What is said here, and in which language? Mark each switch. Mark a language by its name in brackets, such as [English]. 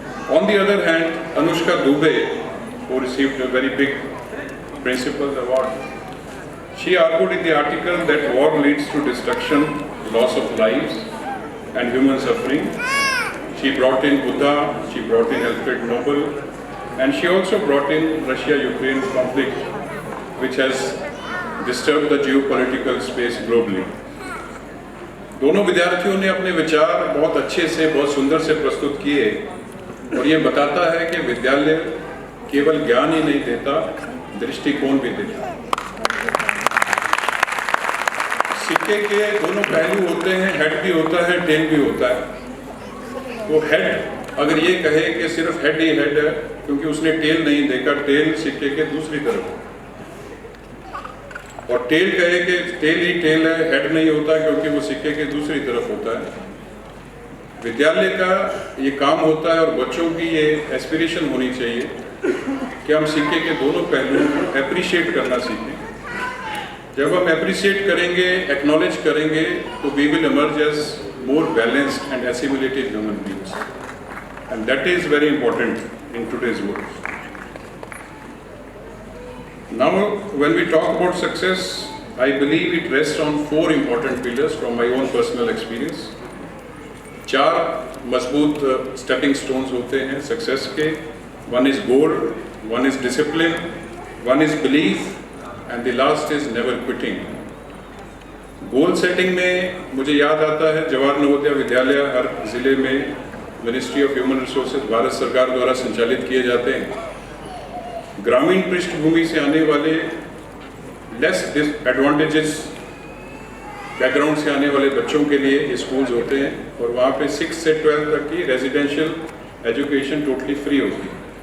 [English] On the other hand, Anushka Dubey, who received a very big Principal's Award, she argued in the article that war leads to destruction, loss of lives, and human suffering. She brought in Buddha, she brought in Alfred Nobel, and she also brought in Russia-Ukraine conflict, which has disturbed the geopolitical space globally. [Hindi] दोनों विद्यार्थियों ने अपने विचार बहुत अच्छे से, बहुत सुंदर से प्रस्तुत किए, और ये बताता है कि विद्यालय केवल ज्ञान ही नहीं देता, दृष्टिकोण भी देता है। सिक्के के दोनों पहलू होते हैं, हेड भी होता है, टेल भी होता है। तो हेड अगर ये कहे कि सिर्फ हेड ही हेड है, क्योंकि उसने टेल नहीं देखा, टेल सिक्के के दूसरी तरफ, और टेल कहे कि टेल ही टेल है, हेड नहीं होता क्योंकि वो सिक्के के दूसरी तरफ होता है। विद्यालय का ये काम होता है और बच्चों की ये एस्पिरेशन होनी चाहिए कि हम सिक्के के दोनों पहलुओं को एप्रिशिएट करना सीखें। जब हम एप्रिशिएट करेंगे, एक्नॉलेज करेंगे, तो [English] We will emerge as more balanced and assimilated human beings, and that is very important in today's world. Now, when we talk about success, I believe it rests on 4 important pillars from my own personal experience. [Hindi] 4 मजबूत [English] stepping stones [Hindi] होते हैं success के. [English] One is goal, one is discipline, one is belief, and the last is never quitting. [Hindi] Goal setting में मुझे याद आता है जवाहर नवोदय विद्यालय हर जिले में ministry of human resources Bharat सरकार द्वारा संचालित किए जाते हैं। ग्रामीण पृष्ठभूमि से आने वाले, लेस डिसएडवांटेजेस बैकग्राउंड से आने वाले बच्चों के लिए स्कूल्स होते हैं, और वहाँ पे 6 से 12 तक की रेजिडेंशियल एजुकेशन टोटली फ्री होती है।